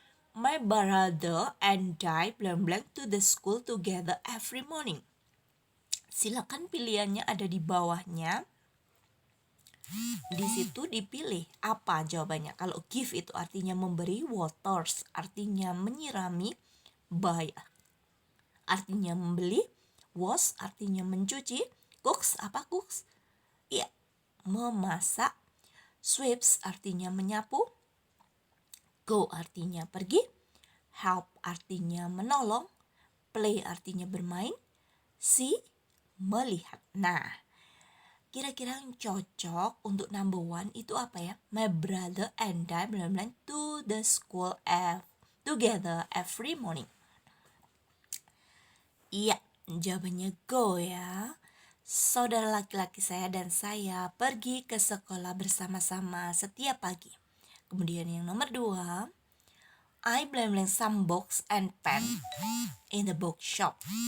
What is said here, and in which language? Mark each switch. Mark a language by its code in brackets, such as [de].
[en] My brother and I blank to the school together every morning. [id] Silakan pilihannya ada di bawahnya. Di situ dipilih apa jawabannya. Kalau give itu artinya memberi, waters artinya menyirami, buy artinya membeli, wash artinya mencuci, cooks apa cooks? Iya, memasak. Sweeps artinya menyapu. Go artinya pergi. Help artinya menolong. Play artinya bermain. See, melihat. Nah, kira-kira yang cocok untuk number one itu apa ya? [en] My brother and I blank to the school together every morning. [id] Iya, jawabannya go ya. Saudara laki-laki saya dan saya pergi ke sekolah bersama-sama setiap pagi. Kemudian yang nomor dua, [en] I blank some books and pen in the bookshop.